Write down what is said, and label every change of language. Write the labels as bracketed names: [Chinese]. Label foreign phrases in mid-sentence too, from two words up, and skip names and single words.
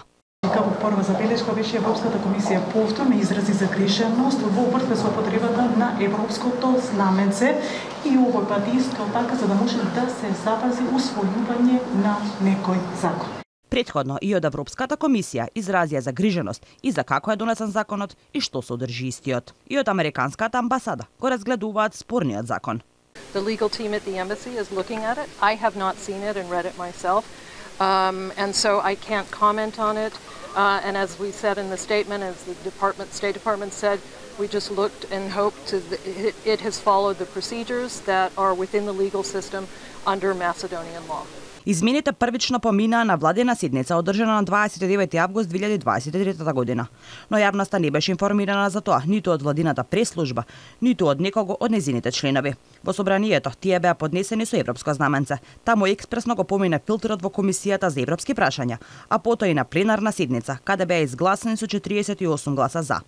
[Macedonian] Како прва забелешка беше Европската комисија повторно изрази загриженост во врска со употребата на европското знаменце и овој пат искал така за да може да се запази усвојување на некој закон. Претходно и од Европската комисија изразија загриженост и за како е донесен законот и што содржи истиот. И од Американската амбасада го разгледуваат спорниот закон. [English] The legal team at the embassy is looking at it. I have not seen it and read it myself. And so I can't comment on it. And as we said in the statement, as the State Department said, we just looked and hoped it has followed the procedures that are within the legal system under Macedonian law. [Macedonian] Измените првично поминаа на владина седница одржана на 29 август 2023 година, но јавноста не беше информирана за тоа ниту од владината преслужба, ниту од некого од незините членови. Во собранието тие беа поднесени со европско знаменце. Таму експресно го помина филтерот во Комисијата за европски прашања, а потоа и на пленарна седница, каде беа изгласани со 48 гласа за.